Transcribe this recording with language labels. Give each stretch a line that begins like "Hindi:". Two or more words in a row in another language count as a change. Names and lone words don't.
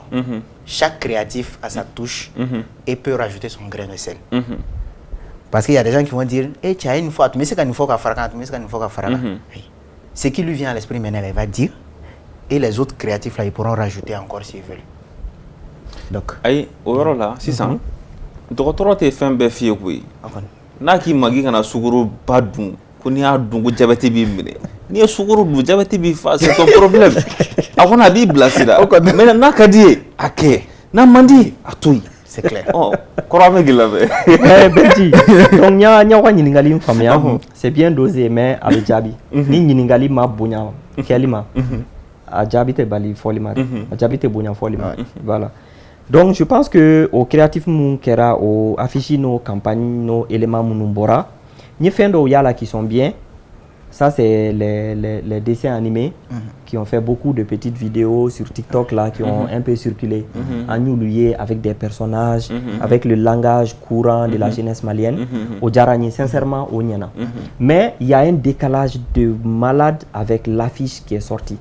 French: Chaque créatif a sa touche et peut rajouter son grain de sel. Parce qu'il y a des gens qui vont dire hey, tu as une fois, tu mets ce qu'il faut faire, tu mets ce qu'il faut faire. Ce qui lui vient à l'esprit maintenant, il va dire. Et les autres créatifs là, ils pourront rajouter encore s'ils veulent. Donc.
Bambara: Aïe, au yɔrɔ la sisan dɔgɔtɔrɔ tɛ fɛn bɛɛ f'i ye koyi n'a k'i ma k'i kana sukaro ba dun ko n'i y'a dun ko jabɛti b'i minɛ n'i ye sukaro dun jabɛti b'i fa
French: c'est ton problème
Bambara: a kɔni a b'i bilasira mais n'a ka di ye a kɛ n'a man di a to yen
French: c'est clair.
Bambara: kɔrɔ an bɛ k'i lamɛn. Benji, donc ɲa ka ɲininkali in faamuya
French: c'est bien dosé
Bambara: mais a bɛ jaabi ni ɲininkali ma bonya kɛli ma a jaabi tɛ bali fɔli ma a jaabi tɛ bonya fɔli ma voilà.
French: Donc je pense que au créatif
Bambara: mun kɛra o
French: affiche nos campagnes nos éléments
Bambara: minnu bɔra ni fɛn dɔw y'a la
French: qui sont bien. Ça c'est les dessins animés qui ont fait beaucoup de petites vidéos sur TikTok là qui ont un peu circulé en lieu avec des personnages avec le langage courant de la jeunesse malienne au Djarani sincèrement au Niana. Mais il y a un décalage de malade avec l'affiche qui est sortie.